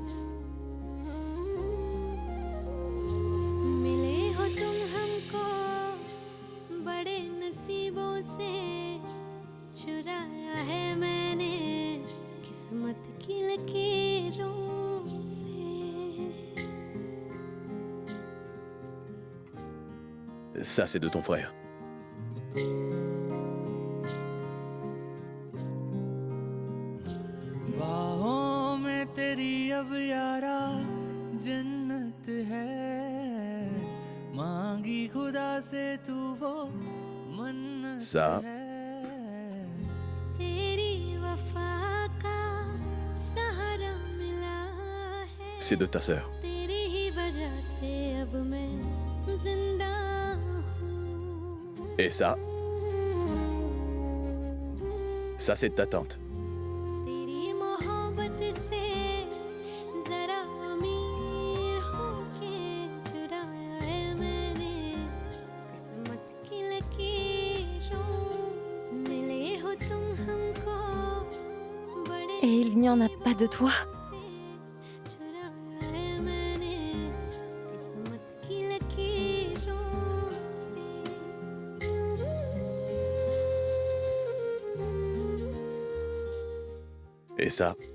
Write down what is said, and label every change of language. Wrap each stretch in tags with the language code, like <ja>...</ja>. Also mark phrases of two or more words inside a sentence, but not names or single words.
<hi>मिले हो तुम हमको बड़े नसीबों से चुराया है मैंने किस्मत की लकीरों से</hi> <fr>Ça, c'est de ton frère.</fr> <hi>बाहों में तेरी अब यारा जन्नत है मांगी खुदा से तू वो मन्नत</hi> <fr>Ça.</fr> <hi>है तेरी वफा का सहारा मिला है</hi> <fr>C'est de ta sœur.</fr> <hi>तेरी ही वजह से अब मैं जिंदा हूँ</hi> <fr>Et ça... Ça, c'est de ta tante.</fr> <hi>तेरी मोहब्बत से जरा अमीर होके चुराया है मैंने किस्मत की लकीरों से। मिले हो तुम हमको बड़े</hi> <fr>Et il n'y en a pas de toi.</fr> <hi>चुराया है मैंने किस्मत की लकीरों से</hi> <fr>Et ça...</fr>